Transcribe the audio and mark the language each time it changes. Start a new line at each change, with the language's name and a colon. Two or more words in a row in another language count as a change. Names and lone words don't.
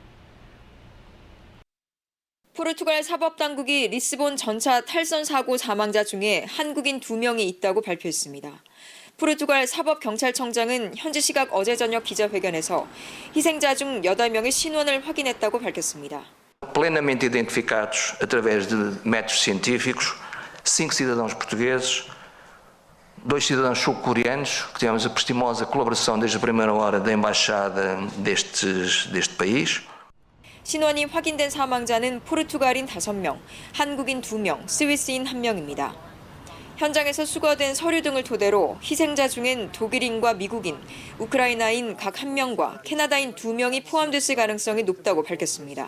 Korean: 포르투갈 사법당국이 리스본 전차 탈선 사고 사망자 중에 한국인 2명이 있다고 발표했습니다. 포르투갈 사법경찰청장은 현지 시각 어제 저녁 기자회견에서 희생자 중 8명의 신원을 확인했다고 밝혔습니다.
Portuguese: Plenamente identificados através de métodos científicos, 5 cidadãos portugueses, 2 cidadãos sul-coreanos, que tivemos a prestimosa colaboração desde a primeira hora da embaixada deste país.
Korean: 신원이 확인된 사망자는 포르투갈인 5명, 한국인 2명, 스위스인 1명입니다. 현장에서 수거된 서류 등을 토대로 희생자 중엔 독일인과 미국인, 우크라이나인 각 1명과 캐나다인 2명이 포함됐을 가능성이 높다고 밝혔습니다.